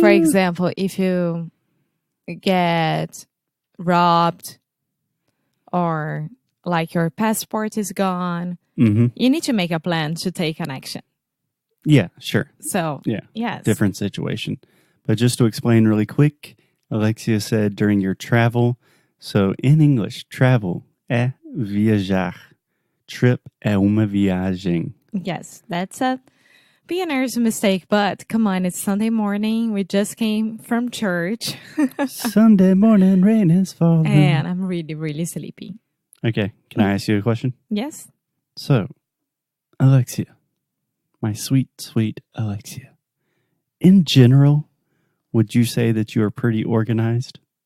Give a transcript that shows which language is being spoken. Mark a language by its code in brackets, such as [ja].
[en] For example, if you get robbed or like your passport is gone, you need to make a plan to take an action. Yeah, sure. So, yeah, yes. Different situation. But just to explain really quick, Alexia said during your travel. So in English, travel [pt] é viajar. Trip é uma viagem. [en] Yes, that's a beginner's mistake, but come on, it's Sunday morning. We just came from church. Sunday morning, rain is falling. And I'm really, really sleepy. Okay, can I ask you a question? Yes. So, Alexia, my sweet, sweet Alexia, in general, would you say that you are pretty organized?